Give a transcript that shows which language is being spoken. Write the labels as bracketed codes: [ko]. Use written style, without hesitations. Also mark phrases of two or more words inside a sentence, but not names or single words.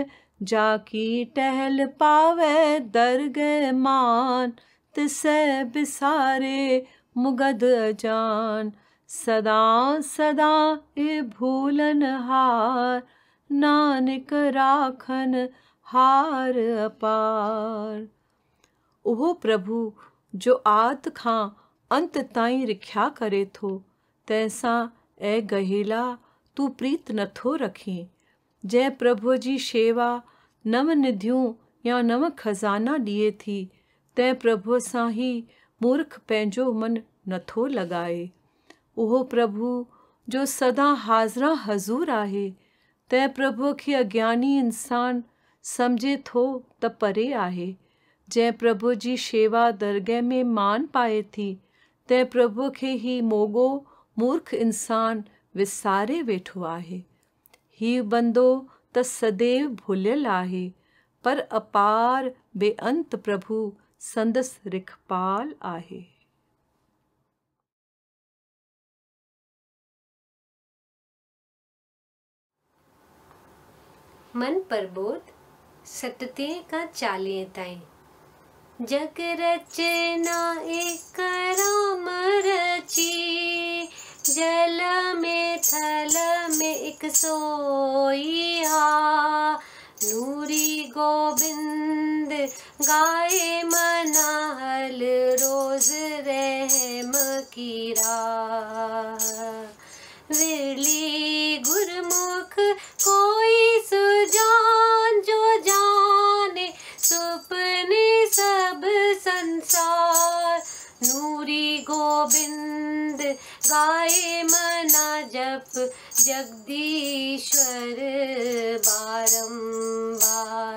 [pa] ਜਾਕੀ ਟਹਲ ਪਾਵੇ ਦਰਗੇ ਮਾਨ, ਤਿਸੇ ਬਿਸਾਰੇ ਮੁਗਦ ਅਜਾਨ। ਸਦਾ ਸਦਾ ਏ ਭੂਲਨ ਹਾਰ, ਨਾਨਕ ਰਾਖਨ ਹਾਰ ਅਪਾਰ। [sd] ओह प्रभु जो आद खां अंत ताईं रिख्या करे थो, तैसां ए गहेला तू प्रीत नथो रखी। जै प्रभु जी शेवा नव निधियूं या नव खजाना ॾिए थी, तंहिं प्रभु सां ही मूर्ख पंहिंजो मन नथो लॻाए। उहो प्रभु जो सदा हाज़िरा हज़ूर आहे, तंहिं प्रभु खे अज्ञानी इंसान सम्झे थो त परे आहे। जंहिं प्रभु जी शेवा दरगह में मान पाए थी, तंहिं प्रभु खे ही मोगो मूर्ख इंसान विसारे वेठो आहे। ही बंदो त सदैव भुलियल आहे, पर अपार बेअंत प्रभु संदस रिखपाल आहे। मन प्रबोध 7 का 40 ताईं। [pa] ਜਗ ਰਚਨਾ ਏਕ ਰਾਮ ਰਚੀ, ਜਲ ਮੇਂ ਥਲ ਮੇਂ ਏਕ ਸੋਇਆ। ਨੂਰੀ ਗੋਬਿੰਦ ਗਾਏ ਮਨਾਹਲ, ਰੋਜ ਰਹਮ ਕੀ ਰਾਹ। ਵਿਰਲੀ ਗੁਰਮੁਖ ਕੋਈ ਸੁਜਾਨ, ਜੋ ਜਾਨੇ ਸੁਪਨੇ ਸਬ ਸੰਸਾਰ। ਨੂਰੀ ਗੋਬਿੰਦ ਗਾਏ ਮਨਾ ਜਪ, ਜਗਦੀਸ਼ਵਰ ਬਾਰੰਬਾਰ।